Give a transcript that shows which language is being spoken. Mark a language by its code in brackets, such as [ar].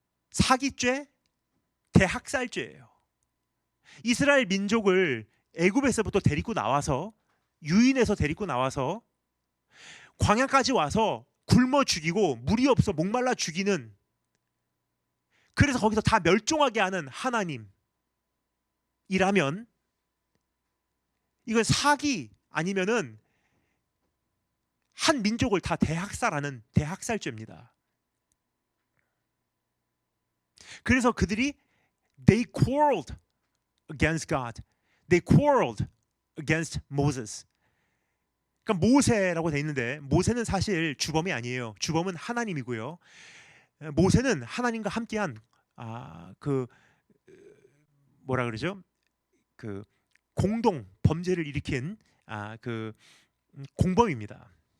[ko] 사기죄, 대학살죄예요. 이스라엘 민족을 애굽에서부터 데리고 나와서 유인해서 데리고 나와서 광야까지 와서 굶어 죽이고 물이 없어 목말라 죽이는, 그래서 거기서 다 멸종하게 하는 하나님이라면 이건 사기 아니면은 한 민족을 다 대학살하는 대학살죄입니다. 그래서 그들이 [en] they quarreled against God. They quarreled against Moses. [ko] 그러니까 모세라고 돼 있는데 모세는 사실 주범이 아니에요. 주범은 하나님이고요. 모세는 하나님과 함께한 그 뭐라 그러죠? 그 공동 범죄를 일으킨 그 공범입니다.